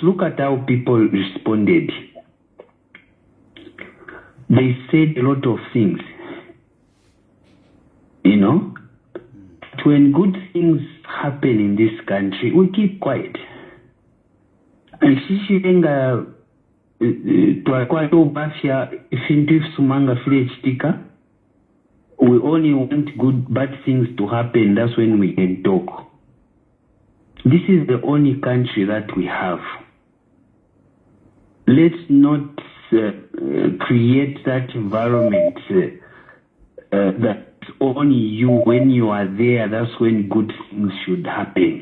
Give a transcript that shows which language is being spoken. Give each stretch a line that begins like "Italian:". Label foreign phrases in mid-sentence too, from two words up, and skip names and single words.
English: Look at how people responded. They said a lot of things, you know. When good things happen in this country, we keep quiet.
Bemba: And shishirenga twakwato ifintu sumanga file chitika.
English: We only want bad things to happen. That's when we can talk. This is the only country that we have. Let's not create that environment that only you, when you are there, that's when good things should happen.